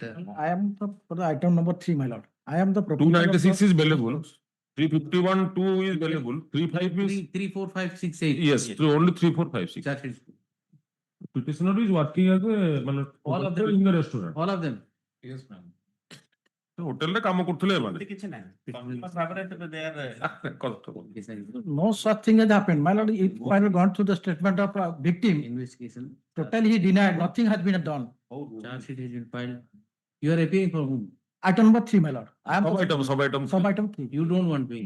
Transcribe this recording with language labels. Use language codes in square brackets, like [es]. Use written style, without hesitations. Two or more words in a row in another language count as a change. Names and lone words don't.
[en] I am for the item number 3, my lord. I am the proposal. 296 is bailable. 351 2 is bailable. 35 is 3, 4, 5, 6, 8. yes. So only 3, 4, 5, 6. That is Petitioner is working as a all of them in the restaurant. All of them. Yes, ma'am. [or] Hotel ରେ କାମ କରୁଥିଲେ ମାନେ କିଛି ନାହିଁ ଭାବରେ [en] they are No such thing has happened. My lord, if I have gone through the statement of victim, Investigation. totally he denied, nothing has been done. Charge sheet has been filed. You are appealing for whom? Item number 3, my lord. I am sub item. Sub item 3. You don't want bail.